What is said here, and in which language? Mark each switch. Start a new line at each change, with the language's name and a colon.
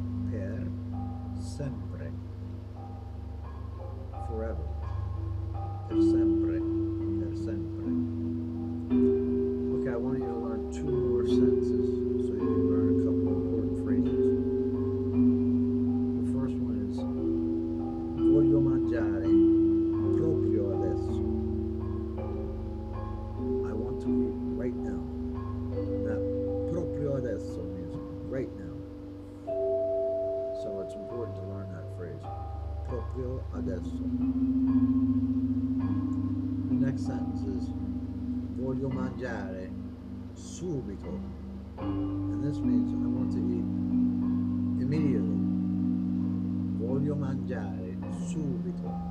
Italian: Per sempre.
English: Forever.
Italian: Per sempre. Per sempre.
English: Okay, I want you to learn 2 more sentences so you can learn a couple of important phrases. The first one is
Italian: voglio mangiare proprio adesso.
English: I want to eat right now. That
Italian: proprio adesso
English: means right now. So it's important to learn that phrase.
Italian: Proprio adesso.
English: The next sentence is
Italian: voglio mangiare subito.
English: And this means I want to eat immediately.
Italian: Voglio mangiare subito.